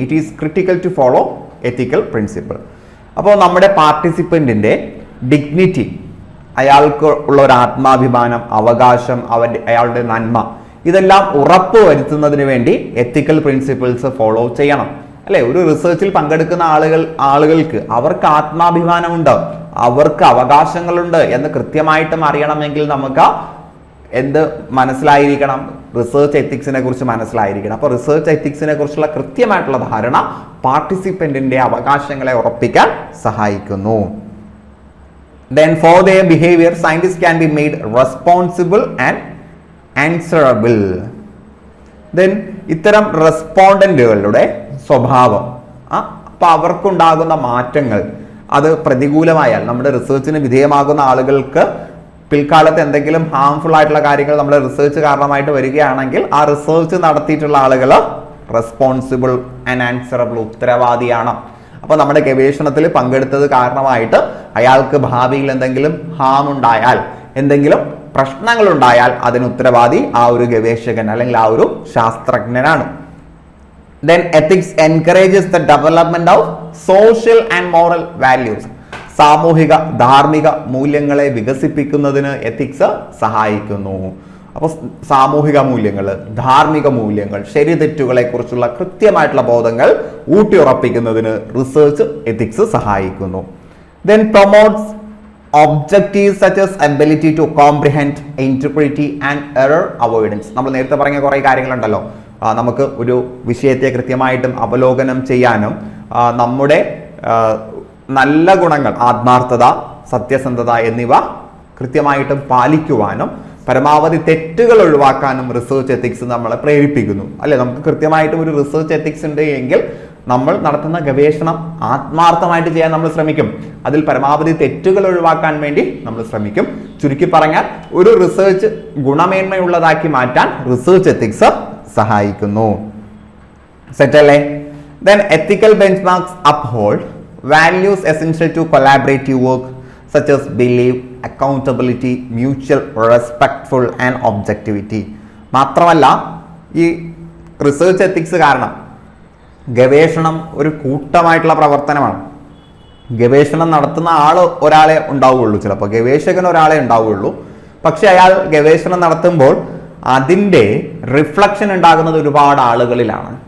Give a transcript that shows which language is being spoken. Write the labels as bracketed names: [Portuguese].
[English] It is critical to follow ethical principle. [Malayalam] അപ്പോൾ നമ്മുടെ പാർട്ടിസിപ്പൻറ്റിൻ്റെ dignity, അയാൾക്ക് ഉള്ള ഒരു ആത്മാഭിമാനം, അവകാശം, അയാളുടെ നന്മ, ഇതെല്ലാം ഉറപ്പ് വരുത്തുന്നതിന് വേണ്ടി എത്തിക്കൽ പ്രിൻസിപ്പിൾസ് ഫോളോ ചെയ്യണം അല്ലെ? ഒരു റിസർച്ചിൽ പങ്കെടുക്കുന്ന ആളുകൾക്ക് അവർക്ക് ആത്മാഭിമാനമുണ്ട്, അവർക്ക് അവകാശങ്ങളുണ്ട് എന്ന് കൃത്യമായിട്ടും അറിയണമെങ്കിൽ നമുക്ക് എന്ത് മനസ്സിലായിരിക്കണം? റിസർച്ച് എത്തിക്സിനെ കുറിച്ച് മനസ്സിലായിരിക്കണം. അപ്പോൾ റിസർച്ച് എത്തിക്സിനെ കുറിച്ചുള്ള കൃത്യമായിട്ടുള്ള ധാരണ പാർട്ടിസിപ്പൻറ്റിന്റെ അവകാശങ്ങളെ ഉറപ്പിക്കാൻ സഹായിക്കുന്നു. [English] Then for their behavior, scientists can be made responsible and answerable. [Malayalam] Then ഇത്തരം റെസ്പോണ്ടന്റുകളുടെ സ്വഭാവം, അപ്പൊ അവർക്കുണ്ടാകുന്ന മാറ്റങ്ങൾ അത് പ്രതികൂലമായാൽ, നമ്മുടെ റിസർച്ചിന് വിധേയമാകുന്ന ആളുകൾക്ക് പിൽക്കാലത്ത് എന്തെങ്കിലും ഹാംഫുൾ ആയിട്ടുള്ള കാര്യങ്ങൾ നമ്മുടെ റിസർച്ച് കാരണമായിട്ട് വരികയാണെങ്കിൽ ആ റിസർച്ച് നടത്തിയിട്ടുള്ള ആളുകൾ [English] responsible and answerable, [Malayalam] ഉത്തരവാദിയാണ്. അപ്പോൾ നമ്മുടെ ഗവേഷണത്തിൽ പങ്കെടുത്തത് കാരണമായിട്ട് അയാൾക്ക് ഭാവിയിൽ എന്തെങ്കിലും ഹാം ഉണ്ടായാൽ, എന്തെങ്കിലും പ്രശ്നങ്ങൾ ഉണ്ടായാൽ അതിന് ഉത്തരവാദി ആ ഒരു ഗവേഷകൻ അല്ലെങ്കിൽ ആ ഒരു ശാസ്ത്രജ്ഞനാണ്. [English] Then ethics encourages the development of social and moral values. [Malayalam] സാമൂഹിക ധാർമ്മിക മൂല്യങ്ങളെ വികസിപ്പിക്കുന്നതിന് എത്തിക്സ് സഹായിക്കുന്നു. അപ്പോൾ സാമൂഹിക മൂല്യങ്ങൾ, ധാർമ്മിക മൂല്യങ്ങൾ, ശരി തെറ്റുകളെ കുറിച്ചുള്ള കൃത്യമായിട്ടുള്ള ബോധങ്ങൾ ഊട്ടിയുറപ്പിക്കുന്നതിന് റിസർച്ച് എത്തിക്സ് സഹായിക്കുന്നു. [English] Then promotes objectives such as ability to comprehend, interpret and error avoidance. [Malayalam] നമ്മൾ നേരത്തെ പറഞ്ഞ കുറേ കാര്യങ്ങളുണ്ടല്ലോ. നമുക്ക് ഒരു വിഷയത്തെ കൃത്യമായിട്ടും അവലോകനം ചെയ്യാനും നമ്മുടെ നല്ല ഗുണങ്ങൾ, ആത്മാർത്ഥത, സത്യസന്ധത എന്നിവ കൃത്യമായിട്ടും പാലിക്കുവാനും പരമാവധി തെറ്റുകൾ ഒഴിവാക്കാനും റിസർച്ച് എത്തിക്സ് നമ്മളെ പ്രേരിപ്പിക്കുന്നു അല്ലെ? നമുക്ക് കൃത്യമായിട്ടും ഒരു റിസർച്ച് എത്തിക്സ് ഉണ്ട് എങ്കിൽ നമ്മൾ നടത്തുന്ന ഗവേഷണം ആത്മാർത്ഥമായിട്ട് ചെയ്യാൻ നമ്മൾ ശ്രമിക്കും. അതിൽ പരമാവധി തെറ്റുകൾ ഒഴിവാക്കാൻ വേണ്ടി നമ്മൾ ശ്രമിക്കും. ചുരുക്കി പറഞ്ഞാൽ ഒരു റിസർച്ച് ഗുണമേന്മയുള്ളതാക്കി മാറ്റാൻ റിസർച്ച് എത്തിക്സ് സഹായിക്കുന്നു. സെറ്റല്ലേ? [English] Then ethical benchmarks uphold values essential to collaborative work such as belief, accountability, mutual respectful and objectivity. [Malayalam] മാത്രമല്ല ഈ റിസർച്ച് എത്തിക്സ് കാരണം ഗവേഷണം ഒരു കൂട്ടമായിട്ടുള്ള പ്രവർത്തനമാണ്. ഗവേഷണം നടത്തുന്ന ഒരാളെ ഉണ്ടാവുകയുള്ളൂ, ചിലപ്പോൾ ഗവേഷകൻ ഒരാളെ ഉണ്ടാവുകയുള്ളൂ. പക്ഷെ അയാൾ ഗവേഷണം നടത്തുമ്പോൾ അതിൻ്റെ റിഫ്ലക്ഷൻ ഉണ്ടാകുന്നത് ഒരുപാട് ആളുകളിലാണ്.